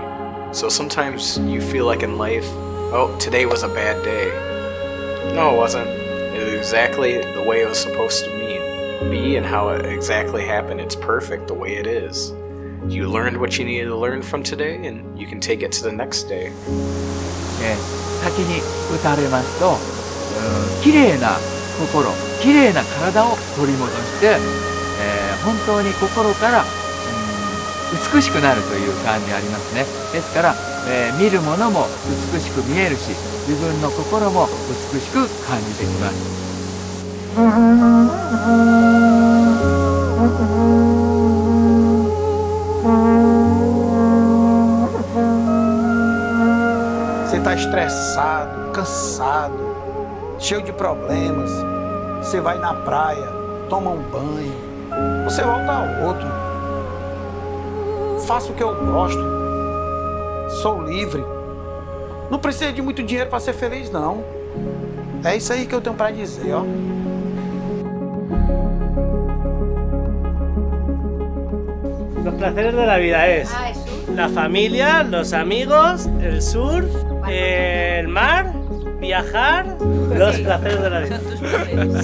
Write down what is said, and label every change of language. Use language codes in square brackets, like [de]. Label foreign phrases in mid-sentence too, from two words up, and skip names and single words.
[en] So sometimes you feel like in life, oh, today was a bad day. No, it wasn't. It was exactly the way it was supposed to be and how it exactly happened. It's perfect the way it is. You learned what you needed to learn from today, and you can take it to the next day. [ja] 滝に打たれますと、綺麗な心、綺麗な体を取り戻して、本当に心から、 美しくなるという感じありますね。ですから、見るものも美しく見えるし、自分の心も美しく感じてきます。 [pt] Você está estressado, cansado, cheio de problemas. Você vai na praia, toma um banho, você volta a outro. Faço o que eu gosto. Sou livre. Não precisa de muito dinheiro para ser feliz, não. É isso aí que eu tenho para dizer, ó. [es] Los placeres de la vida es la familia, los amigos, el surf, el mar, viajar, los placeres de la vida.